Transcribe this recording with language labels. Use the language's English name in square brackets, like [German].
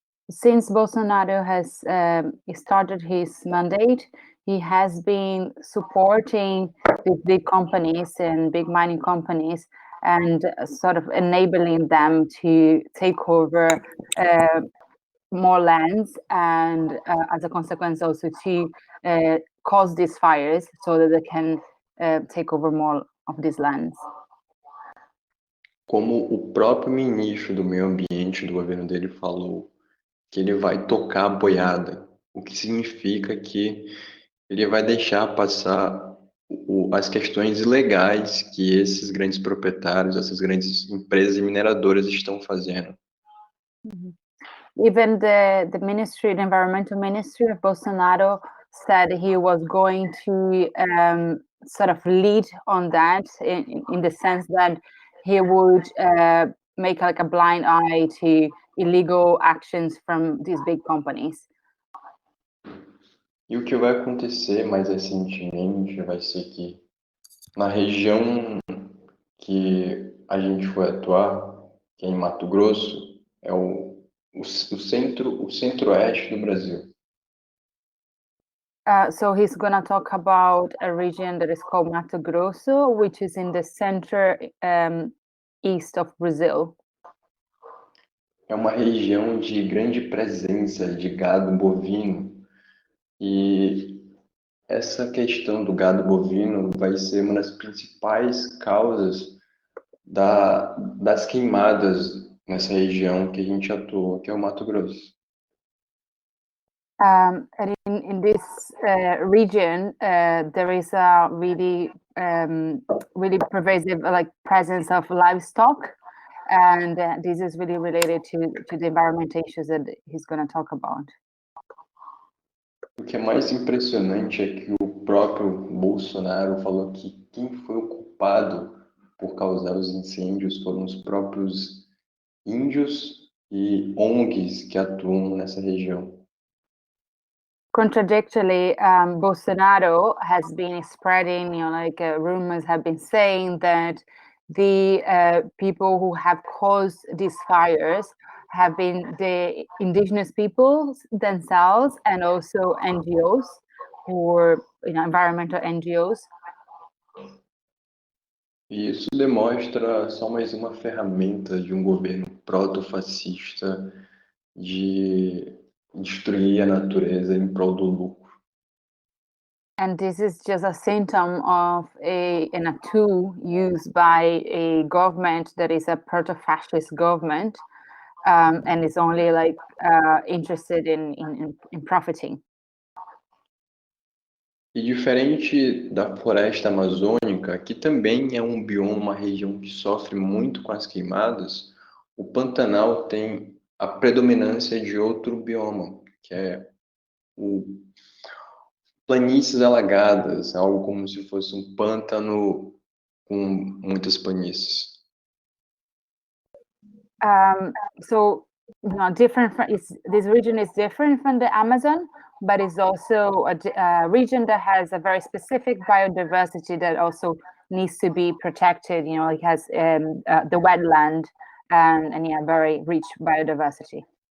[English] Since Bolsonaro has started his mandate, he has been supporting these big companies and big mining companies and sort of enabling them to take over more lands and as a consequence also to cause these fires so that they can take over more of these lands. [Portuguese] Como o próprio ministro do Meio Ambiente do governo dele falou, que ele vai tocar a boiada, o que significa que ele vai deixar passar as questões ilegais que esses grandes proprietários, essas grandes empresas mineradoras estão fazendo. Mm-hmm. [English] Even the ministry, the environmental ministry of Bolsonaro said he was going to sort of lead on that in the sense that he would make a blind eye to illegal actions from these big companies. [Portuguese] E o que vai acontecer mais recentemente vai ser que na região que a gente foi atuar, que é em Mato Grosso, é o centro-oeste do Brasil. [English] So he's going to talk about a region that is called Mato Grosso, which is in the center east of Brazil. [Portuguese] É uma região de grande presença de gado bovino e essa questão do gado bovino vai ser uma das principais causas das queimadas nessa região que a gente atua, que é o Mato Grosso. [English] And in this region, there is a really really pervasive presence of livestock, and this is really related to the environmental issues that he's going to talk about. [Portuguese] O que é mais impressionante é que o próprio Bolsonaro falou que quem foi o culpado por causar os incêndios foram os próprios índios e ONGs que atuam nessa região. [English] Contradictorily, Bolsonaro has been spreading, rumors have been saying that the people who have caused these fires have been the indigenous peoples themselves and also NGOs or environmental NGOs. [Portuguese] E isso demonstra só mais uma ferramenta de um governo proto-fascista de destruir a natureza em prol do lucro. [English] And this is just a symptom of a tool used by a government that is a proto-fascist government, and is only interested in profiting. [Portuguese] E diferente da floresta amazônica, que também é um bioma, uma região que sofre muito com as queimadas, o Pantanal tem a predominância de outro bioma, que é o planícies alagadas, algo como se fosse um pântano com muitas planícies. [English] So different this region is different from the Amazon, but it's also a region that has a very specific biodiversity that also needs to be protected. It has the wetland and very rich biodiversity.